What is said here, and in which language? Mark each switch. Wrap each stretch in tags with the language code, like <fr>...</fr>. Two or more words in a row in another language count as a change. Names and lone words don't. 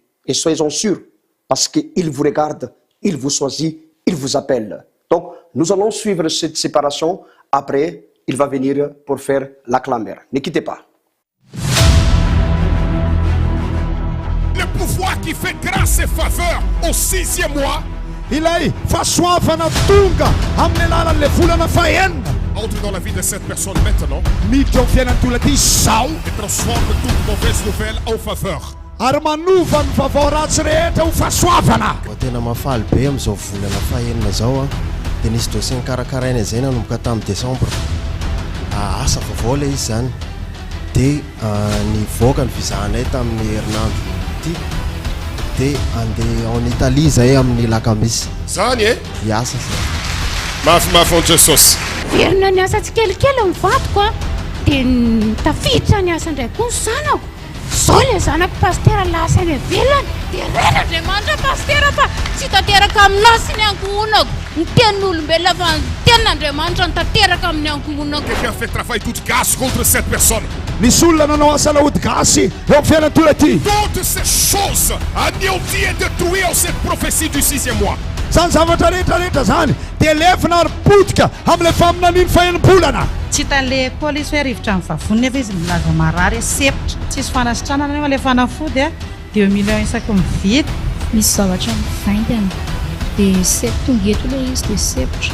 <fr>Et soyez-en sûrs, parce qu'il vous regarde, il vous choisit, il vous appelle. Donc, nous allons suivre cette séparation. Après, il va venir pour faire la clameur. Ne quittez pas. Le pouvoir qui fait grâce et faveur au 6e mois.</fr> <mg>Ilay fahasoavana tonga amin'ny alalan'le volana fahenina</mg> <fr>Entre dans la vie de cette personne maintenant</fr> <mg>miditra ao fiainan'ny olona ty zao</mg> <fr>et transforme toute mauvaise nouvelle en faveur.</fr> <mg>ary manova ny vaovao ratsy rehetra ho fahasoavana tena mafaly be am'izao volana fahenina zao dia nisy dossier nikarakaraina izay nanomboka tamin'ny décembre. Asa vaovao ilay izy zany. Dia nivoaka ny vizahanay tamin'ny herinandro ity dia andeha</mg> <fr>en Italie</fr> <mg>zay amin'ny lakamisy. Zany e? Iasa zay. Mafimafy onto Jesosy. Verina ny asa tsikelikely mivadiko a dia tafiditra ny asa indray koa ny zanako. Zao ilay zanako pastera lasa any velany dia rena Andriamanitra pastera fa tsy tanteraka aminao sy ny ankohonako. Ny tenin'olombelona fa ny tenin'Andriamanitra ny tanteraka amin'ny ankohonako.</mg> <fr>Quelqu'un fait travail toute grâce contre cette personne.</fr> <mg>Nisy olona nanao asa laody gasy eo amin'ny fiainan'olona ity.</mg> <fr>Toutes ces choses anéanties et détruites en cette prophétie du 6e mois.</fr> <mg>Zany zavatra rehetrarehetra zany dia lefina ary potika amin'ilay faminaniny fahenim-bolana. Tsy hitan'ilay ekôly izy hoe rivotra amin'ny vavony nefa izy milaza marary sepitra. Tsisy fanasitrana nefa ilay fanafody a 2 millions isaky mividy. Misy zavatra mivaingana dia sepitra tonga eto ilay izy dia sepitra.</mg>